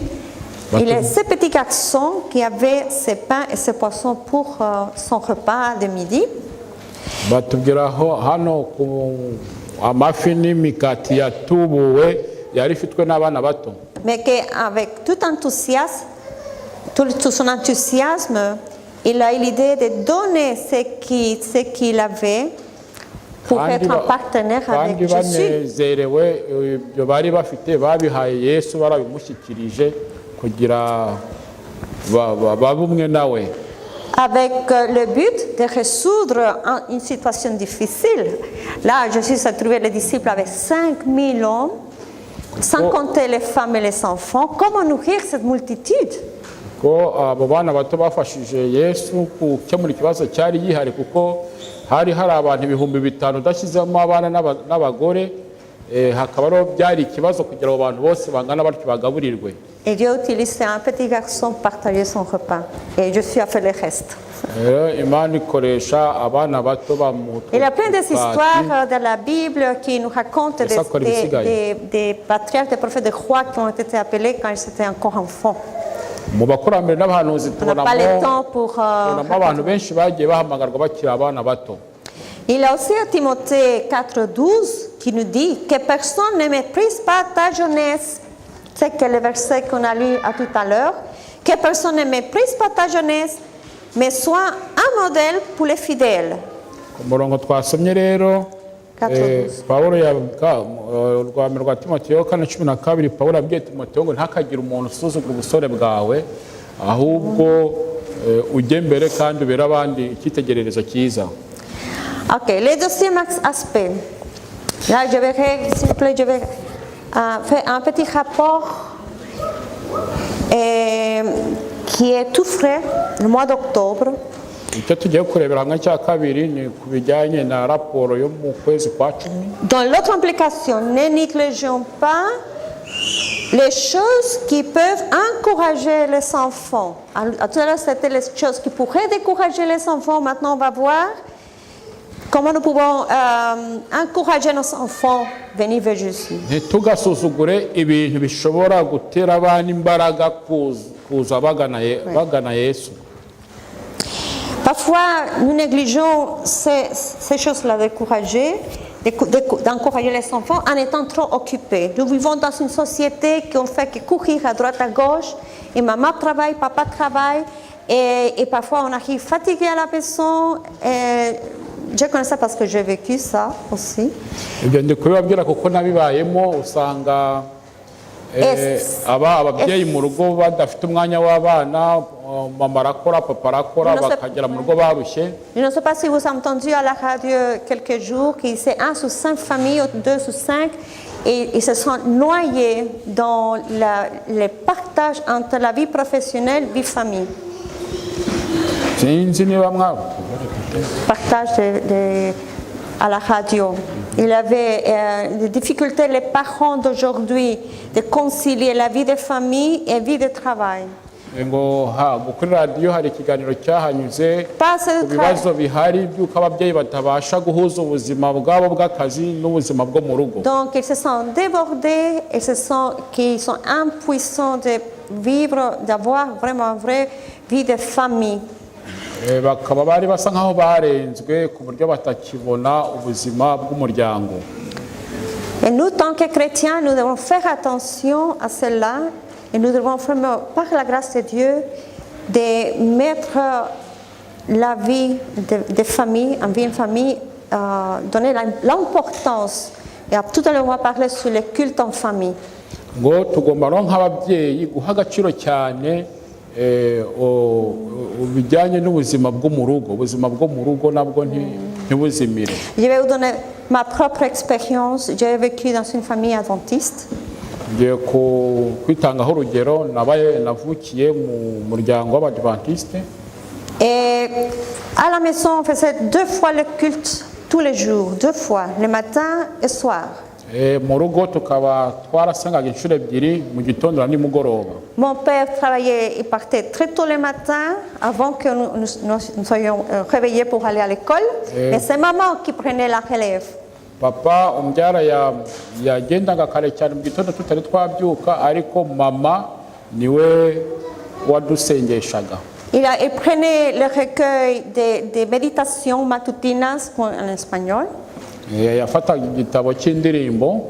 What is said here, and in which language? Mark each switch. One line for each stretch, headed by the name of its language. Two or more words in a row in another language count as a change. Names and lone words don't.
French: Il y a ces petits garçons qui avaient ces pains et ces poissons pour son repas de midi.
Kinyarwanda: batubwira hano ku amafi n'imikati yatubuwe yari ifitwe n'abana bato.
French: Mais qu'avec tout enthousiasme, tout son enthousiasme, il a eu l'idée de donner ce qu'il avait pour être un partenaire avec kandi Jésus.
Kinyarwanda: banezerewe ibyo bari bafite babihaye Yesu barabimushyikirije kugira babe umwe nawe.
French: Avec le but de résoudre une situation difficile. Là, Jésus s'est trouvé les disciples avec 5000 hommes, sans compter les femmes et les enfants. Comment nourrir cette multitude?
Kinyarwanda: Ko abo bana bato bafashije Yesu gukemura ikibazo cyari gihari kuko hari abantu 5,000 udashyizemo abana n'abagore, hakaba byari ikibazo kugira abo bantu bose bangana batyo bagaburirwe.
French: Et Dieu utilise un petit garçon pour partager son repas. Et Jésus a fait le reste.
Kinyarwanda: Imana ikoresha abana bato
French: Il y a plein d'histoires dans la Bible qui nous racontent des patriarches, des prophètes, des rois qui ont été appelés quand ils étaient encore enfants.
Kinyarwanda: mu bakurambere n'abahanuzi
French: On n'a pas le temps pour...
Kinyarwanda: tubonamo abantu benshi bagiye bahamagarwa bakiri abana bato.
French: Il y a aussi à Timothée 4,12 qui nous dit que personne ne méprise pas ta jeunesse. C'est que le verset qu'on a lu à tout à l'heure. Que personne ne méprise pas ta jeunesse, mais sois un modèle pour les fidèles.
Kinyarwanda: Ku murongo twasomye rero Pawulo urwame rwa Timoteyo 4:12 Pawulo abwiye Timoteyo ngo ntakagire umuntu usuzugura ubusore bwawe, ahubwo ujye mbere kandi ubere abandi icyitegererezo cyiza.
French: Ok, le deuxième aspect. Là, je verrai, s'il vous plaît, je vais faire un petit rapport qui est tout frais, le mois d'octobre.
Kinyarwanda: Icyo tugiye kurebera hamwe cya kabiri ni ku bijyanye na raporo yo mu kwezi kwa 10.
French: Dans l'autre implication, ne négligeons pas les choses qui peuvent encourager les enfants. Tout à l'heure, c'était les choses qui pourraient décourager les enfants. Maintenant, on va voir comment nous pouvons encourager nos enfants à venir vers Jésus.
Kinyarwanda: Ntitugasuzugure ibintu bishobora gutera abana imbaraga kuza bagana Yesu.
French: Parfois, nous négligeons ces choses-là, d'encourager les enfants en étant trop occupés. Nous vivons dans une société qui ne fait que courir à droite à gauche. Et maman travaille, papa travaille. Et parfois, on arrive fatigué à la maison. Je connais ça parce que j'ai vécu ça aussi.
Kinyarwanda: Ibyo ndi kubibabwira kuko nabibayemo usanga ababyeyi mu rugo badafite umwanya w'abana, mama arakora, papa arakora, bakagera mu rugo barushye.
French: Je ne sais pas si vous avez entendu à la radio quelques jours que c'est 1 sur 5 familles, ou 2 sur 5, et ils se sont noyés dans le partage entre la vie professionnelle et la vie famille.
Kinyarwanda: Sinzi niba mwaba
French: Partage à la radio. Il y avait des difficultés, les parents d'aujourd'hui, de concilier la vie de famille et la vie de travail.
Kinyarwanda: ngo kuri radiyo hari ikiganiro cyahanyuze ku bibazo bihari by'uko ababyeyi batabasha guhuza ubuzima bwabo bw'akazi n'ubuzima bwo mu rugo.
French: Donc ils se sont débordés et qu'ils sont impuissants de vivre, d'avoir vraiment une vraie vie de famille.
Kinyarwanda: bakaba bari basa nkaho barenzwe ku buryo batakibona ubuzima bw'umuryango.
French: Et nous, tant que chrétiens, nous devons faire attention à cela et nous devons vraiment, par la grâce de Dieu, de mettre la vie de famille, en vie de famille, donner l'importance. Et tout à l'heure, on va parler sur le culte en famille.
Kinyarwanda: Ngo tugomba no nk'ababyeyi guha agaciro cyane bijyanye n'ubuzima bwo mu rugo, ubuzima bwo mu rugo nabwo ntibuzimire.
French: Je vais vous donner ma propre expérience. J'ai vécu dans une famille adventiste.
Kinyarwanda: Ngiye kwitangaho urugero, navukiye mu muryango w'abadventiste.
French: Et à la maison, on faisait 2 fois le culte tous les jours, 2 fois, le matin et soir.
Kinyarwanda: Mu rugo tukaba twarasengaga inshuro ebyiri, mu gitondo na nimugoroba.
French: Mon père travaillait, il partait très tôt le matin avant que nous soyons réveillés pour aller à l'école. Et c'est maman qui prenait la relève.
Kinyarwanda: Papa umbyara yagendaga kare cyane mu gitondo tutari twabyuka, ariko mama niwe wadusengeshaga.
French: Il prenait le recueil des méditations matutinas en espagnol.
Kinyarwanda: Yafataga igitabo cy'indirimbo.